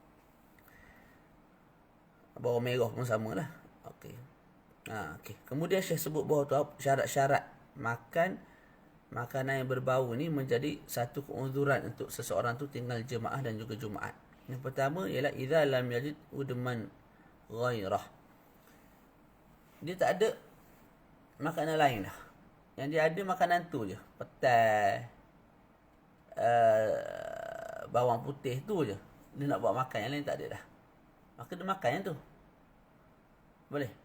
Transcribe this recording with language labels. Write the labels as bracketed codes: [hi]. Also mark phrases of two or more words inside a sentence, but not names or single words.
[ms] Bawang merah pun sama lah. Okey. Okay. Kemudian Syekh sebut bawah tu syarat-syarat makanan yang berbau ni menjadi satu keuzuran untuk seseorang tu tinggal jemaah dan juga Jumaat. Yang pertama ialah [ar] إذا لم يجد أدما غيره. [ms] Dia tak ada makanan lain dah. Yang dia ada makanan tu je. Petai, bawang putih tu je. Dia nak buat makan, yang lain tak ada dah. Maka dia makan yang tu. Boleh.